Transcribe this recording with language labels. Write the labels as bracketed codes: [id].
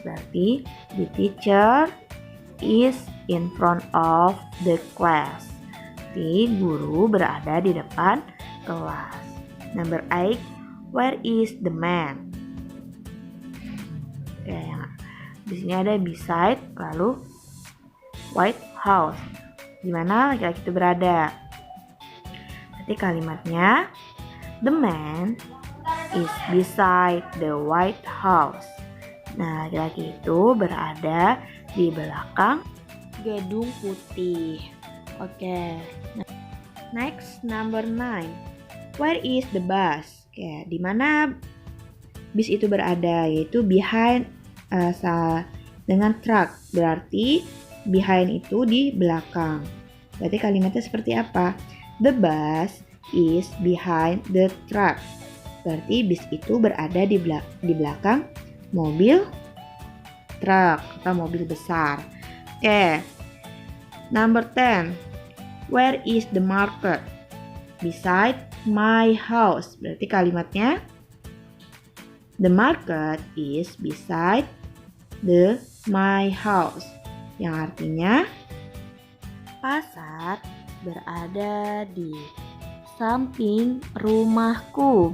[en] Berarti the teacher is in front of the class. [id] Jadi guru berada di depan kelas. [en] Number 8. Where is the man? [id] Oke, di sini ada beside, lalu White House. Di mana laki-laki itu berada? Berarti kalimatnya [en] the man is beside the White House. [id] Nah, laki-laki itu berada di belakang gedung putih. [en] Oke. Next, number 9. Where is the bus? [id] Oke, di mana bis itu berada? Yaitu behind dengan truck. Berarti behind itu di belakang. Berarti kalimatnya seperti apa? [en] The bus is behind the truck. [id] Berarti bis itu berada di belakang mobil truk atau mobil besar. Oke. [en] Number 10. Where is the market? Beside my house. [id] Berarti kalimatnya [en] the market is beside my house. [id] Yang artinya pasar berada di samping rumahku.